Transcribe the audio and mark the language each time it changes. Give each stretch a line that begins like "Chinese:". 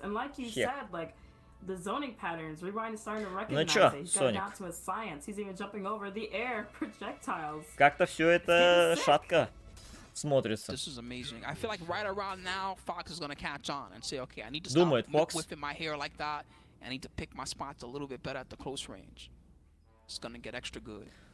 English: And like you said, like the zoning patterns, Rewind is starting to recognize it. He's got down to his science. He's even jumping over the air projectiles.
Russian: Как-то все это шатко смотрится.
English: This is amazing. I feel like right around now, Fox is gonna catch on and say, okay, I need to stop whipping my hair like that. I need to pick my spots a little bit better at the close range. It's gonna get extra good.